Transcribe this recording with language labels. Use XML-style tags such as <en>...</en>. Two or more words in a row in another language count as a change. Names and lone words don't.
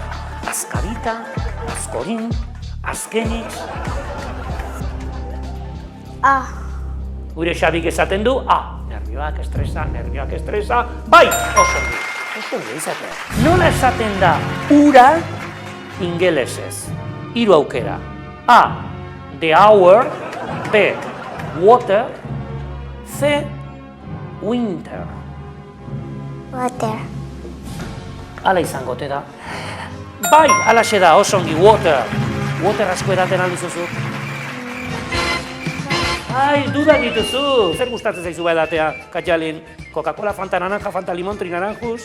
<eu>Azkarita, azkorin, azkenik. A. Gure Xabik esaten du, A. Nervioak estresa, bai, osongi. Osongi izatea. Nola esaten da ura ingelesez? 3 aukera.</eu> <en>A. The hour. B. Water. C. Winter. Water.</en> <eu>Hala izango te da. Bai, alaxe da, osongi, water. Water asko edaten aldizuzu. Ai, dudak dituzu. Zer gustatzen zaizu edatea, Katxalin? Coca-Cola, Fanta naranja, Fanta limon, trinaranjuz?</eu>